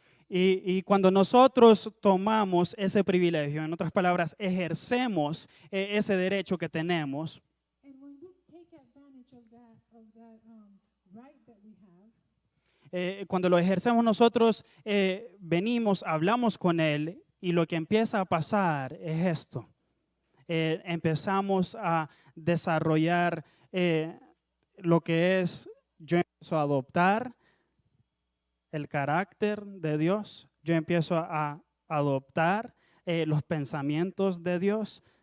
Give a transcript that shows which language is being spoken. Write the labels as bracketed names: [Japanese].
[Spanish] Y cuando nosotros tomamos ese privilegio, en otras palabras, ejercemos ese derecho que tenemos, [English] And when we take advantage of that right that we have, [Spanish] cuando lo ejercemos nosotros, venimos, hablamos con Él y lo que empieza a pasar es esto. Empezamos a desarrollar lo que es, yo empiezo a adoptar el carácter de Dios, yo empiezo a adoptar los pensamientos de Dios.